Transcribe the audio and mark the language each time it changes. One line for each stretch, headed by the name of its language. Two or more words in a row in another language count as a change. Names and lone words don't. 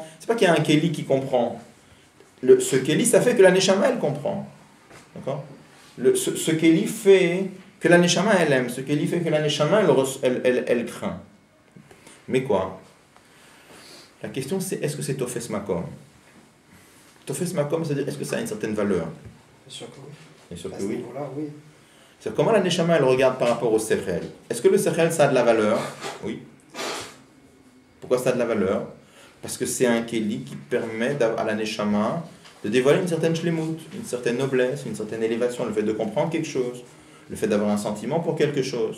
French: C'est pas qu'il y a un keli qui comprend. Ce keli, ça fait que la neshama elle comprend. D'accord? Ce kéli fait que la neshama elle aime, ce kéli fait que la neshama elle craint. Mais quoi? La question c'est est-ce que c'est
Hebrew: תופס מקום? תופס מקום,
French: c'est-à-dire est-ce que ça a une certaine valeur? Bien sûr que oui. Bien sûr que oui. Oui. C'est comment la neshama elle regarde par rapport au sechel? Est-ce que le sechel ça a de la valeur? Oui. Pourquoi ça a de la valeur? Parce que c'est un kéli qui permet à la neshama de dévoiler une certaine shlemut, une certaine noblesse, une certaine élévation, le fait de comprendre quelque chose, le fait d'avoir un sentiment pour quelque chose.